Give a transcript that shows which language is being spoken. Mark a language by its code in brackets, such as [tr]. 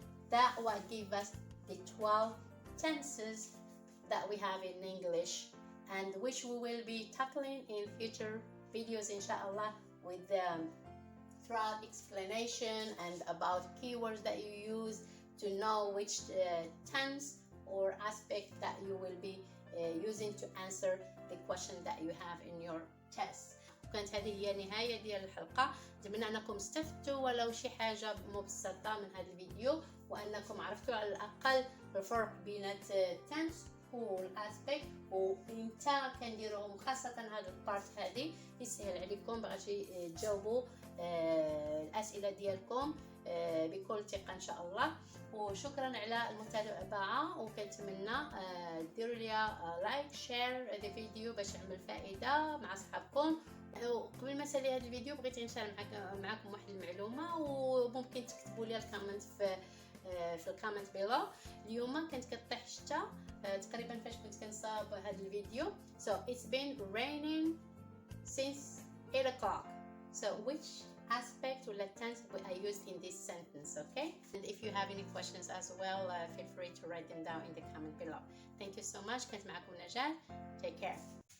[en] That will give us the 12 tenses that we have in English, and which we will be tackling in future videos, inshallah, with throughout explanation and about keywords that you use to know which tense or aspect that you will be using to answer the question that you have in your test. [ar] كانت هذه هي النهاية ديال الحلقة. أتمنى أنكم استفدتوا ولو شي حاجة مبسطة من هذا الفيديو، وأنكم عرفتوا على الأقل الفرق بين التنس والاسبيكت وإمتى كنديروهم، خاصة هذا البارت هذه يسهل عليكم باش تجاوبوا الأسئلة ديالكم بكل ثقة إن شاء الله. وشكرا على المتابعة، وكنتمنى ديروا لي لايك شير هذا الفيديو باش يعمل فائدة مع أصحابكم. وقبل ما نسالي هذا الفيديو بغيت نشارك معكم واحد المعلومة، وممكن تكتبوا لي الكومنت في الكومنت بيلو. اليوم كانت كطيح الشتا تقريبا فاش كنت كنصاوب هذا الفيديو. [en] So it's been raining since 8 o'clock. So which aspect or tense I used in this sentence, okay? And if you have any questions as well, feel free to write them down in the comment below. Thank you so much. [ar] كانت معكم نجاة. [en] Take care.